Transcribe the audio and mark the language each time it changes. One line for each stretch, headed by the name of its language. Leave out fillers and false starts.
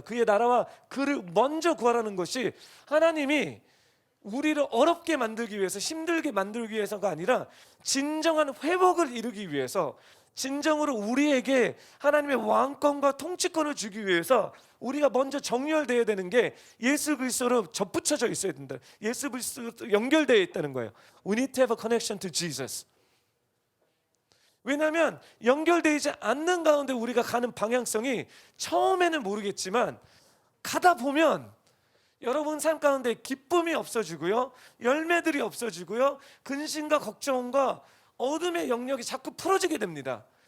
Korean: 그의 나라와 그를 먼저 구하라는 것이 하나님이 우리를 어렵게 만들기 위해서, 힘들게 만들기 위해서가 아니라 진정한 회복을 이루기 위해서, 진정으로 우리에게 하나님의 왕권과 통치권을 주기 위해서 우리가 먼저 정렬되어야 되는 게 예수 그리스도로 접붙여져 있어야 된다. 예수 그리스도로 연결되어 있다는 거예요.
English: We need to have a connection to Jesus.
Korean: 왜냐하면 연결되지 않는 가운데 우리가 가는 방향성이 처음에는 모르겠지만 가다 보면 여러분 삶 가운데 기쁨이 없어지고요, 열매들이 없어지고요, 근심과 걱정과 어둠의 영역이 자꾸 풀어지게 됩니다.